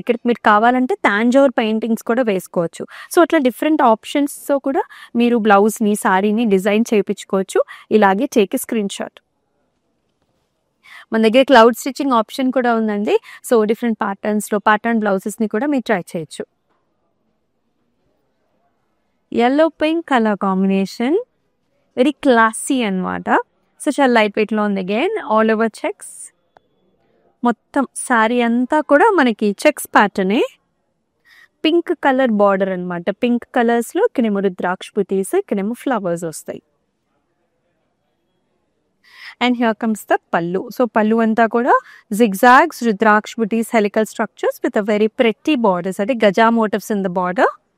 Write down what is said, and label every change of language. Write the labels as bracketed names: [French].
[Telugu] ఇక్కడ మీరు కావాలంటే తాంజోర్ పెయింటింగ్స్ కూడా వేసుకోవచ్చు. సో అట్లా డిఫరెంట్ ఆప్షన్స్ తో కూడా మీరు బ్లౌజ్ ని సారీని డిజైన్ చేయించుకోవచ్చు. ఇలాగే [English] Take screen shot. [Telugu] మన దగ్గర క్లౌడ్ స్టిచ్చింగ్ ఆప్షన్ కూడా ఉందండి. సో డిఫరెంట్ ప్యాటర్న్స్ లో ప్యాటర్న్ బ్లౌజెస్ ని కూడా మీరు ట్రై చేయొచ్చు. [English] yellow pink color combination, very classy అన్నమాట. [Telugu] సో చాలా లైట్ వెయిట్ లో ఉంది. అగైన్ ఆల్ ఓవర్ చెక్స్, మొత్తం సారీ అంతా కూడా మనకి చెక్స్ ప్యాటర్నే. పింక్ కలర్ బార్డర్ అన్నమాట. పింక్ కలర్స్ లో ఇక్కడేమో రుద్రాక్ష బుటీస్, ఇక్కడేమో ఫ్లవర్స్ వస్తాయి. [English] And here comes the pallu. So pallu [Telugu] అంతా కూడా [English] Zigzags, rudraksha బుటీస్, helical structures with a very pretty borders, అంటే gaja motifs in the border.